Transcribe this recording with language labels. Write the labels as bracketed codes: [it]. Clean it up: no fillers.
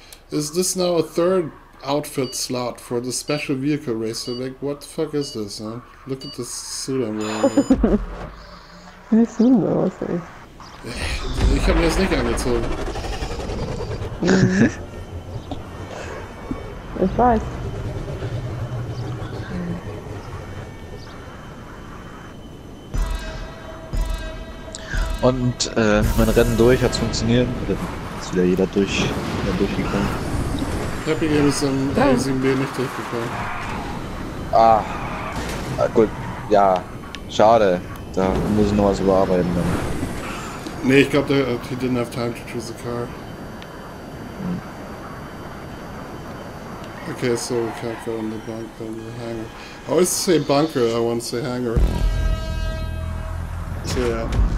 [en] Is this now a third outfit slot for the special vehicle racer? Like, what the fuck is this, huh? Look at this suit I'm wearing. [de] Wie sieht denn aus, ey? Ich hab mir das nicht angezogen. Ich weiß. Und mein Rennen durch, hat's funktioniert. Ist wieder jeder durchgekommen. Happy Game ist am A7B nicht durchgekommen. Ah, gut, ja, schade. Da muss ich noch was überarbeiten dann. [en] Nee, ich glaube, he didn't have time to choose a car. Okay, so we can't go in the bunker, in the hangar. I always say bunker, I want to say hangar. So yeah.